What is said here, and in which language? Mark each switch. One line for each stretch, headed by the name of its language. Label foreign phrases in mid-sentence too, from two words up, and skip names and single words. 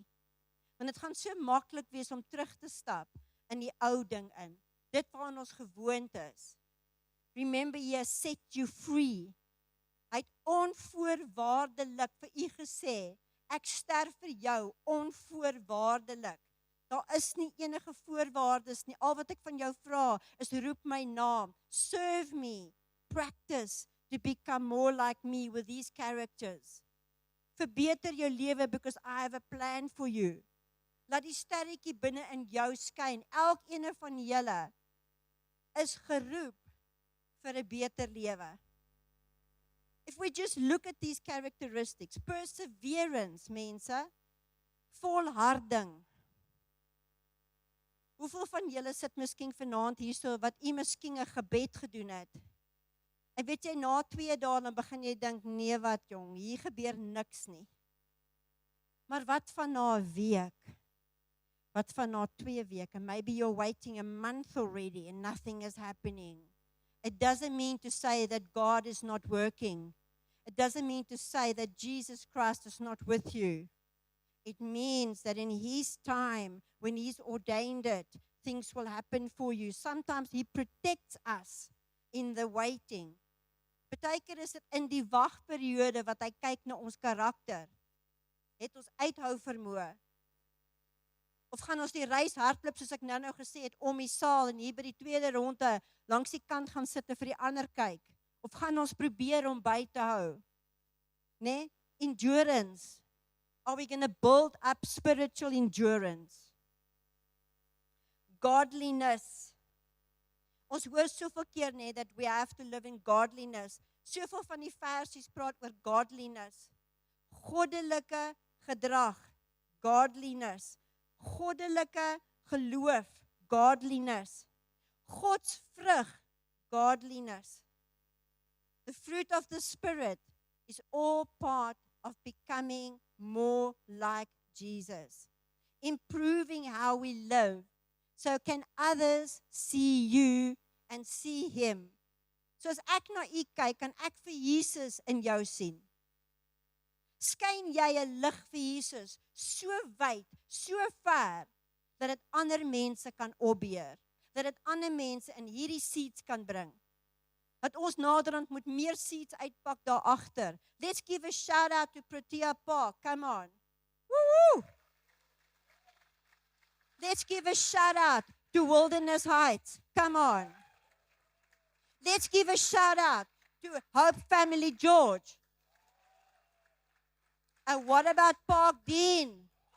Afrikaans: Want dit gaan so maklik wees om terug te stap in die ou ding in. Dit waaraan ons gewoond is.
English: Remember, he has set you free.
Afrikaans: Hy het onvoorwaardelik vir u gesê, ek sterf vir jou onvoorwaardelik. Daar is nie enige voorwaardes nie. Al wat ek van jou vra is roep my naam.
English: Serve me. Practice to become more like me with these characters.
Afrikaans: Verbeter jou lewe
English: because I have a plan for you.
Afrikaans: Laat die sterretjie binne in jou skyn. Elkeen van julle is geroep vir 'n beter lewe.
English: If we just look at these characteristics, perseverance,
Afrikaans: mense, volharding. Hoeveel van julle sit miskien vanaand hierso wat u miskien 'n gebed gedoen het? En weet jy, na 2 dae dan begin jy dink, nee wat jong, hier gebeur niks nie. Maar wat van na 'n week? Wat van na 2 weke?
English: Maybe you're waiting a month already and nothing is happening. It doesn't mean to say that God is not working. It doesn't mean to say that Jesus Christ is not with you. It means that in his time, when he's ordained it, things will happen for you. Sometimes he protects us in the waiting.
Afrikaans: Partykeer is dit in die wagperiode wat hy kyk na ons karakter. Het ons uithou vermoë? Of gaan ons die reis hardloop soos ek nou gesê het om die saal en hier by die tweede ronde langs die kant gaan sit en vir die ander kyk? Of gaan ons probeer om by te hou? Nee,
English: endurance. Are we going to build up spiritual endurance? Godliness.
Afrikaans: Ons hoor soveel keer net
English: that we have to live in godliness.
Afrikaans: Soveel van die versies praat oor godliness. Goddelike gedrag, godliness. Goddelike geloof, godliness. Gods vrug, godliness.
English: The fruit of the Spirit is all part of becoming more like Jesus. Improving how we live. So can others see you and see him.
Afrikaans: So as ek na u kyk, kan ek vir Jesus in jou sien. Skyn jy 'n lig vir Jesus so wyd, so ver, dat dit ander mense kan opbeer, dat dit ander mense in hierdie seats kan bring. Dat ons naderhand moet meer seats uitpak daar agter.
English: Let's give a shout out to Protea Park. Come on. Woo! Let's give a shout out to Wilderness Heights. Come on. Let's give a shout out to Hope Family George. And what about Park Dean?